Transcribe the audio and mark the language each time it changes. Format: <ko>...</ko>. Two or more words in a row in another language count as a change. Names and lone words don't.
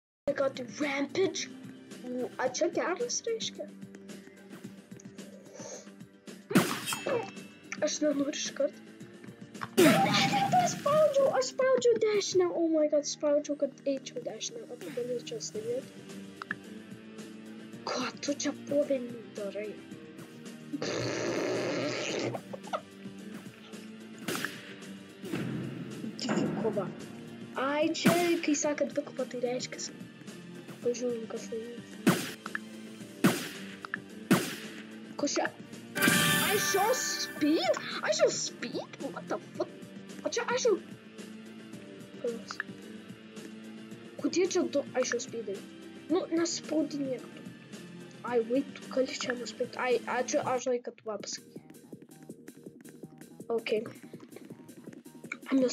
<en>I got the rampage.</en> <lt>A čia geras reiškia. Aš nenoriu iškart. Aš spaudžiau dešinę.</lt> <en>Oh my god,</en> <lt>spaudžiau, kad eičiau dešinę. O tu galėčiau stebėti. Ką tu čia povelnių darai? Dvikova. Ai, čia, kai sako dvikova, tai reiškia. Pažiūrim, kas tai yra. Kas čia?</lt> <en>I show speed? I show speed? What the fuck?</en> <lt>O čia</lt> <en>I show...</en> <lt>Kodėl čia du</lt> <en>I show</en> <lt>speedai? Nu, nespaudinėk tu. Ai, wait, tu gali čia nuspėti. Ai, ačiū, aš žinai, kad tu va pasakai. Ok. Nes...</lt>